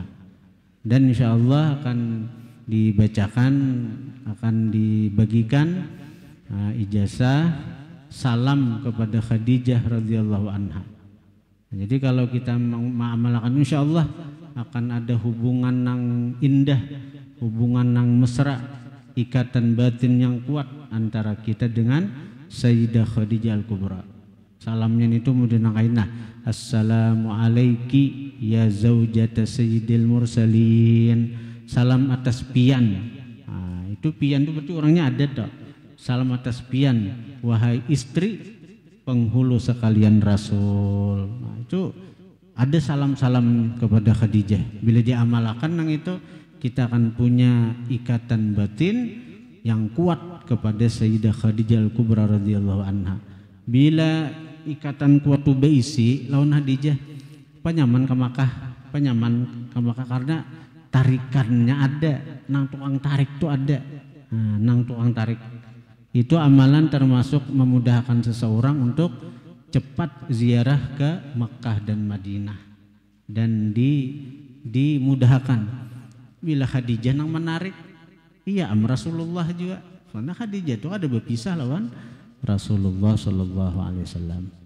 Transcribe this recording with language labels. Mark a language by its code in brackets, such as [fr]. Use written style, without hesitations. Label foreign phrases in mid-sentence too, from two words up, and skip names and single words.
[id] Dan [ar] إن شاء الله [id] akan dibacakan, akan dibagikan ijazah salam kepada Khadijah [ar] رضي الله عنها. [id] Jadi kalau kita mengamalkan, [ar] إن شاء الله [id] akan ada hubungan yang indah, hubungan yang mesra, ikatan batin yang kuat antara kita dengan Sayyidah Khadijah Al-Kubra. [bjn] Salamnya itu mudahnya kainah. [ar] السلام عليكِ يا زوجة سيد المرسلين. [bjn] Salam atas pian. Nah, itu pian itu berarti orangnya ada toh. [id] Salam atas pian, wahai istri penghulu sekalian Rasul. Nah, itu ada salam-salam kepada Khadijah. Bila diamalkan nang itu kita akan punya ikatan batin yang kuat kepada Sayyidah Khadijah Al-Kubra [ar] رضي الله عنها. [bjn] Bila ikatan kuat tu beisi lawan Khadijah penyaman ke Makkah, karena tarikannya ada, nang tukang tarik tu ada. [id] Nah, nang tukang tarik itu amalan termasuk memudahkan seseorang untuk cepat ziarah ke Makkah dan Madinah, dan dimudahkan. [bjn] Bila Khadijah nang menarik, iya Rasulullah juga. [id] Karena Khadijah itu ada berpisah lawan Rasulullah [ar] صلى الله عليه وسلم.